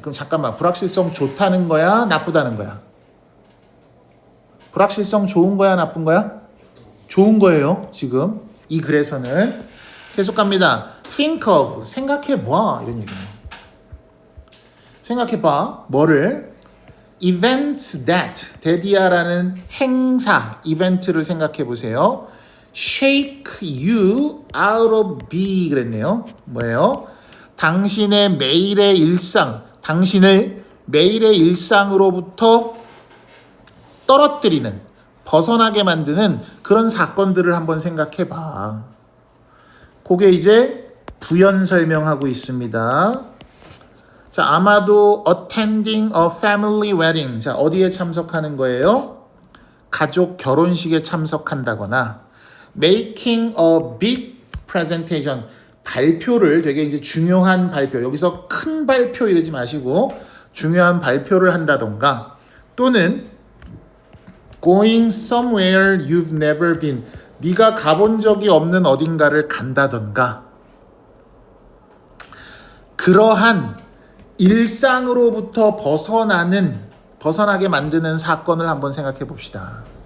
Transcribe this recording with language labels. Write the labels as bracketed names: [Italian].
[Korean] 그럼 잠깐만, 불확실성 좋다는 거야? 나쁘다는 거야? 불확실성 좋은 거야? 나쁜 거야? 좋은 거예요. 지금 이 글에서는. 계속 갑니다. [English] think of, [Korean] 생각해봐 이런 얘기예요. 생각해봐. 뭐를? [English] events that [Korean] 이야라는 행사, 이벤트를 생각해 보세요. [English] shake you out of be [Korean] 그랬네요. 뭐예요? 당신의 매일의 일상, 당신을 매일의 일상으로부터 떨어뜨리는, 벗어나게 만드는 그런 사건들을 한번 생각해 봐. 그게 이제 부연 설명하고 있습니다. 자, 아마도 [English] attending a family wedding. [Korean] 자, 어디에 참석하는 거예요? 가족 결혼식에 참석한다거나 [English] making a big presentation. [Korean] 발표를 되게 이제 중요한 발표. 여기서 큰 발표 이러지 마시고 중요한 발표를 한다던가 또는 [English] going somewhere you've never been. [Korean] 네가 가본 적이 없는 어딘가를 간다던가 그러한 일상으로부터 벗어나게 만드는 사건을 한번 생각해 봅시다.